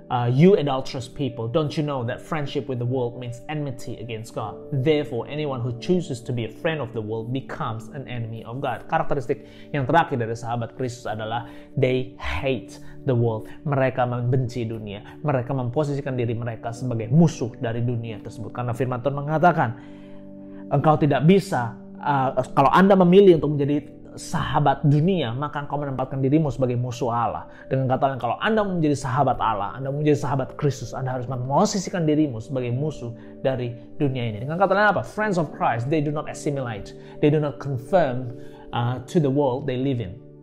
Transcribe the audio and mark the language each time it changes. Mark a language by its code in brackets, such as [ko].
[en] You adulterous people, don't you know that friendship with the world means enmity against God? Therefore, anyone who chooses to be a friend of the world becomes an enemy of God. [id] Karakteristik yang terakhir dari sahabat Kristus adalah [en] they hate the world. [id] Mereka membenci dunia. Mereka memposisikan diri mereka sebagai musuh dari dunia tersebut. Karena firman Tuhan mengatakan, engkau tidak bisa, kalau Anda memilih untuk menjadi sahabat dunia, maka engkau menempatkan dirimu sebagai musuh Allah. Dengan kata lain, kalau Anda menjadi sahabat Allah, Anda menjadi sahabat Kristus, Anda harus memposisikan dirimu sebagai musuh dari dunia ini. Dengan kata lain apa? [en] Friends of Christ, they do not assimilate, they do not conform to the world they live in.